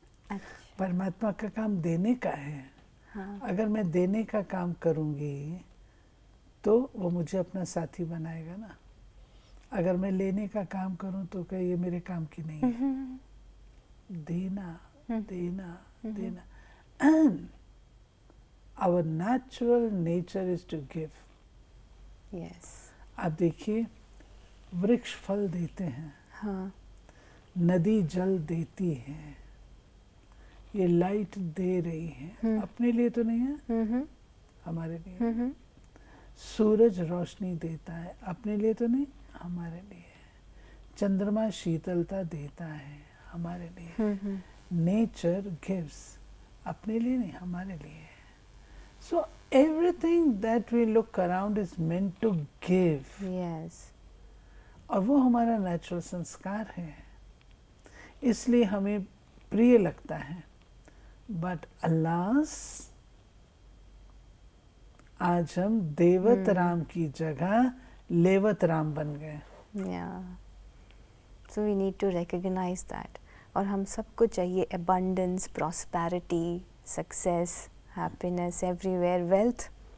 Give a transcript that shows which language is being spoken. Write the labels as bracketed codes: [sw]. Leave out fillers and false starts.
[hi] अच्छा, परमात्मा का काम देने का है। हाँ, अगर मैं देने का काम करूंगी तो वो मुझे अपना साथी बनाएगा ना। अगर मैं लेने का काम करूं तो क्या ये मेरे काम की नहीं है? देना, देना, देना। [en] And our natural nature is to give. Yes, [hi] आप देखिए, वृक्ष फल देते हैं, हाँ, नदी जल देती है, ये लाइट दे रही है, अपने लिए तो नहीं है, हमारे लिए। सूरज रोशनी देता है, अपने लिए तो नहीं, हमारे लिए। चंद्रमा शीतलता देता है, हमारे लिए। [en] nature gives, [hi] अपने लिए नहीं, हमारे लिए। [en] so everything that we look around is meant to give, yes, [hi] और वो हमारा नेचुरल संस्कार है, इसलिए हमें प्रिय लगता है। [en] but alas, [hi] आज हम देवत राम की जगह लेवत राम बन गए। [en] yeah, so we need to recognize that. [hi] और हम सबको चाहिए [en] abundance, prosperity, success, happiness everywhere, wealth,